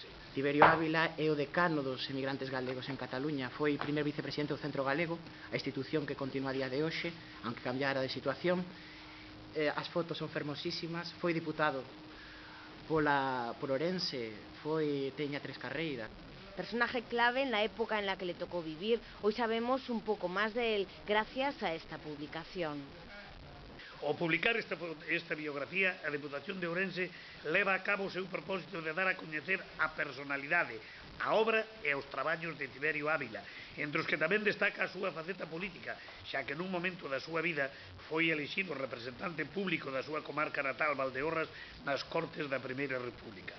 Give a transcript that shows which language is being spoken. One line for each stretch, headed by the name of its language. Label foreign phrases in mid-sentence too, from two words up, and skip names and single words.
Galician: Tiberio Ávila é o decano dos emigrantes galegos en Cataluña. Foi primer vicepresidente do Centro Galego, a institución que continúa a día de hoxe, aunque cambiara de situación. As fotos son fermosísimas. Foi diputado por Ourense, teña 3 carreiras.
Spanish: Personaje clave en la época en la que le tocó vivir. Hoy sabemos un poco más de él gracias a esta publicación.
Galician: Ao publicar esta biografía, a Deputación de Ourense leva a cabo o seu propósito de dar a coñecer a personalidade, a obra e os traballos de Tiberio Ávila, entre os que tamén destaca a súa faceta política, xa que nun momento da súa vida foi elixido representante público da súa comarca natal Valdeorras nas Cortes da Primeira República.